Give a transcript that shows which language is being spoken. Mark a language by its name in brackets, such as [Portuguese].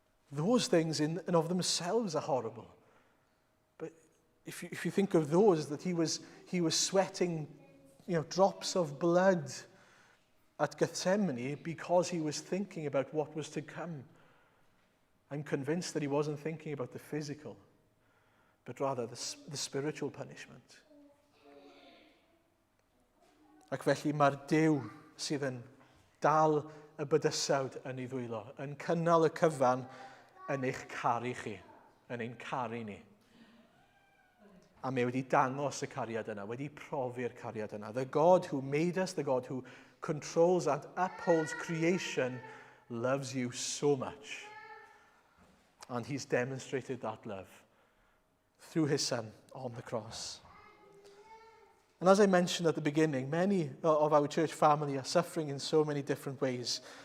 [English] Those things in and of themselves are horrible. But if you think of those, that he was sweating, drops of blood at Gethsemane because he was thinking about what was to come. I'm convinced that he wasn't thinking about the physical, but rather the spiritual punishment. [Welsh] Ac felly mae'r Duw sydd yn dal y bydysawd yn ei ddwylo, yn cynnal y cyfan yn eich caru chi, yn ein caru ni. A mae wedi dangos y cariad yna, wedi profi'r cariad yna. [English] The God who made us, the God who controls and upholds creation, loves you so much. And he's demonstrated that love through his Son on the cross. And as I mentioned at the beginning, many of our church family are suffering in so many different ways.